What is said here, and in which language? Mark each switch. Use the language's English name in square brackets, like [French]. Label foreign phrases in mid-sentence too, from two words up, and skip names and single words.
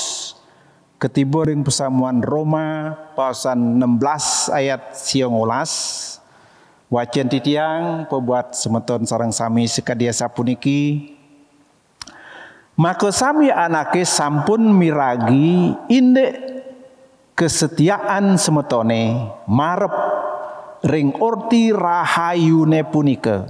[Balinese] ketiba ring pesamuan Roma pasal 16 ayat 19 wacan titiang pebuat semeton sareng sami sekadia sapuniki maka sami anake sampun miragi indek kesetiaan semetone marep ring orti rahayune punika.